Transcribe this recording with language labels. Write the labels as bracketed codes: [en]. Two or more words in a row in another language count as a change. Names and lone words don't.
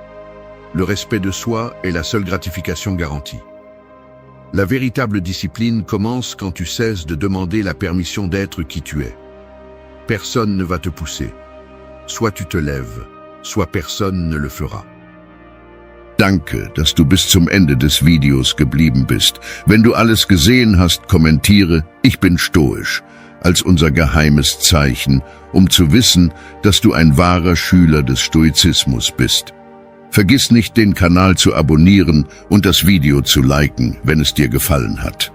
[fr] Le respect de soi est la seule gratification garantie. La véritable discipline commence quand tu cesses de demander la permission d'être qui tu es. Personne ne va te pousser. Soit tu te lèves, soit personne ne le fera. [de] Danke, dass du bis zum Ende des Videos geblieben bist. Wenn du alles gesehen hast, kommentiere "Ich bin stoisch" als unser geheimes Zeichen, um zu wissen, dass du ein wahrer Schüler des Stoizismus bist. Vergiss nicht, den Kanal zu abonnieren und das Video zu liken, wenn es dir gefallen hat.